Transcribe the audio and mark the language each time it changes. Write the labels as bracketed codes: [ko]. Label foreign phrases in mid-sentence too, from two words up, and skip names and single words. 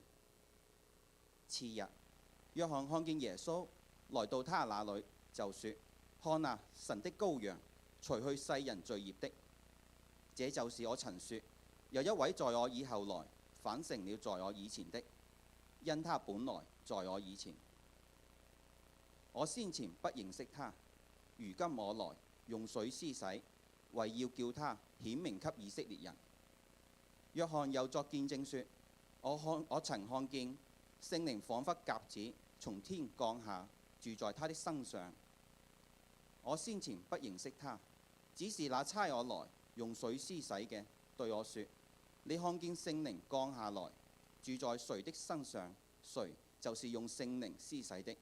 [zh] 次日，約翰看見耶穌來到他那裏，就說：看啊，神的羔羊，除去世人罪孽的。這就是我曾說，有一位在我以後來，反成了在我以前的，因他本來在我以前。我先前不認識他，如今我來用水施洗，為要叫他顯明給以色列人。約翰又作見證說：我曾看見聖靈彷彿鴿子從天降下，住在他的身上。我先前不認識他，只是那差我來用水施洗嘅對我說：你看見聖靈降下來，住在誰的身上，誰就是用聖靈施洗的。